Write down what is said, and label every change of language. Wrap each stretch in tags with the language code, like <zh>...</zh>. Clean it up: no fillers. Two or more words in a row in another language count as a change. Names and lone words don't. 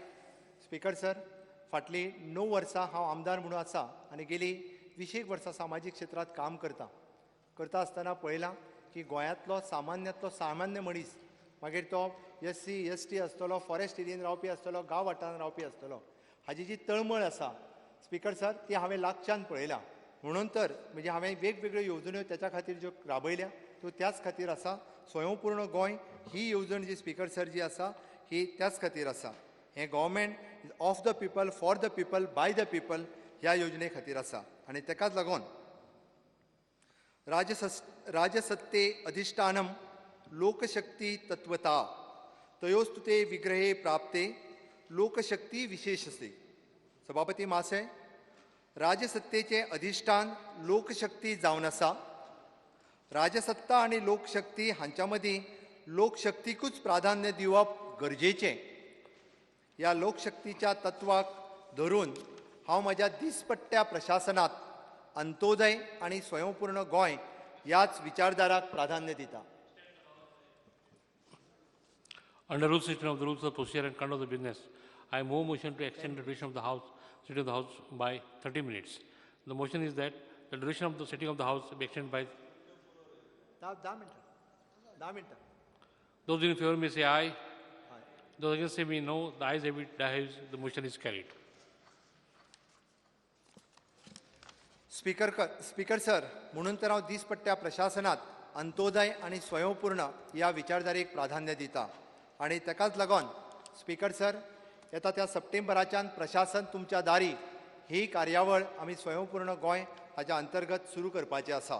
<en>Speaker sir,</en> <kok>फाटली 9 वर्सां हांव आमदार म्हणून आसा आनी गेली 20 वर्सां सामाजीक क्षेत्रांत काम करता आसतना पळयलां की गोंयांतलो सामान्य मनीस, मागीर तो SC ST आसतलो, फॉरेस्ट एरियेन रावपी आसतलो, गांव वाठारांत रावपी आसतलो, हाजी जी तळमळ आसा</kok> <en>Speaker sir</en> <kok>ती हांवें लागच्यान पळयला. म्हणून तर म्हणजे हांवें वेगवेगळ्यो येवजण्यो त्याच्या खातीर ज्यो राबयल्या त्यो त्याच खातीर आसा. स्वयंपूर्ण गोंय ही येवजण जी स्पीकर सर जी आसा ही त्याच खातीर आसा. हें</kok> <en>Government of the people, for the people, by the people</en> <kok>ह्या योजने खातीर आसा. आनी तेकाच लागून</kok> <sa>राजसत्ते अधिष्ठानम लोकशक्ती तत्वता तयोस्तुते विग्रहे प्राप्ते लोकशक्ती विशेषसे.</sa> <kok>सभापती महाशय, राजसत्तेचे अधिष्ठान लोकशक्ती जावन आसा. राजसत्ता आणि लोकशक्ती हांच्या मदीं लोकशक्तीकूच प्राधान्य दिवप गरजेचें. ह्या लोकशक्तीच्या तत्वाक धरून हांव म्हज्या दिसपट्ट्या प्रशासनात अंत्योदय आणि स्वयंपूर्ण गोंय ह्याच विचारधाराक प्राधान्य दिता.</kok> <en>Under rule section of the rules of procedure and conduct of the business, I move motion to extend the duration of the sitting of the House by 30 minutes. The motion is that the duration of the sitting of the House be extended by 10 minutes. Those in favor may say aye. Those against say me no. The ayes have it. The motion is carried. Speaker sir,</en> <kok>म्हणून तर हांव दिसपट्ट्या प्रशासनात अंत्योदय आणि स्वयंपूर्ण ह्या विचारधारेक प्राधान्य दिता. आणि तेकाच लागून</kok> <en>Speaker sir,</en> <kok>येता त्या सप्टेंबराच्यान प्रशासन तुमच्या दारी ही कार्यावळ आमी स्वयंपूर्ण गोंय हाच्या अंतर्गत सुरू करपाची आसा.</kok>